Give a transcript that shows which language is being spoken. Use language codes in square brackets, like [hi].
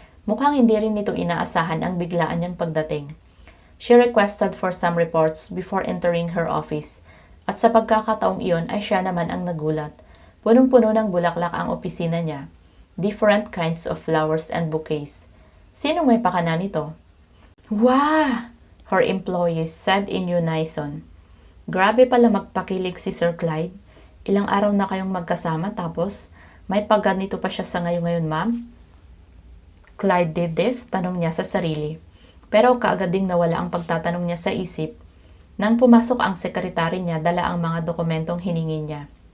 [tl] Mukhang hindi rin nito inaasahan ang biglaan niyang pagdating. [en] She requested for some reports before entering her office [tl] at sa pagkakataong iyon ay siya naman ang nagulat. Punong-puno ng bulaklak ang opisina niya. [en] Different kinds of flowers and bouquets. [tl] Sinong may pakana nito? [en] Wow! Her employees said in unison. [tl] Grabe pala magpakilig si Sir Clyde. Ilang araw na kayong magkasama tapos may pagganito pa siya sa ngayon ma'am? [en] Clyde did this? [tl] Tanong niya sa sarili. Pero kaagad ding nawala ang pagtatanong niya sa isip. Nang pumasok ang sekretary niya, dala ang mga dokumentong hiningi niya.